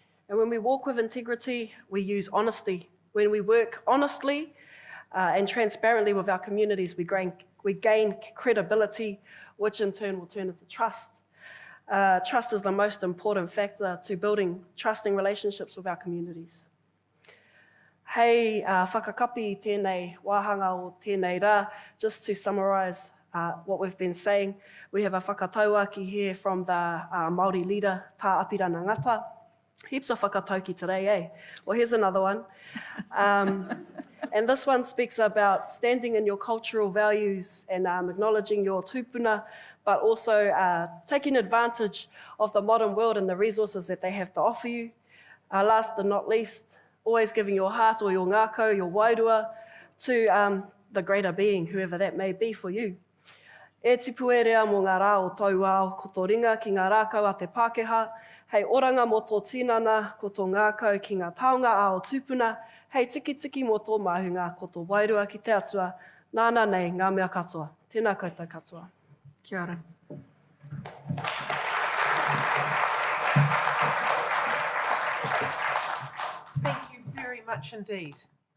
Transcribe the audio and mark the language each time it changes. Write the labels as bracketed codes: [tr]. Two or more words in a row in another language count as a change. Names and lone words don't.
[en] And when we walk with integrity, we use honesty. When we work honestly and transparently with our communities, we gain credibility, which in turn will turn into trust. Trust is the most important factor to building trusting relationships with our communities. [mi] Hei whakakapi tēnei wāhanga o tēnei rā, [en] just to summarise what we've been saying, we have a whakatauaki here from the Māori leader, Tā Apirana Ngata. Heaps of whakatauki today, eh? Well, here's another one. And this one speaks about standing in your cultural values and acknowledging your tūpuna, but also taking advantage of the modern world and the resources that they have to offer you. Last but not least, always giving your heart or your ngākau, your wairua, to the greater being, whoever that may be for you. [mi] E tipu e rea mō ngā rā o tau ao koto ringa ki ngā rākau a te Pākehā, hei oranga mō tō tinana ko tō ngākau ki ngā taonga a o tūpuna, hei tiki mō tō mahunga ko tō wairua ki te atua, nāna nei ngā mea katoa. Tēnā koutou katoa. Kia ora. [en] Thank you very much indeed.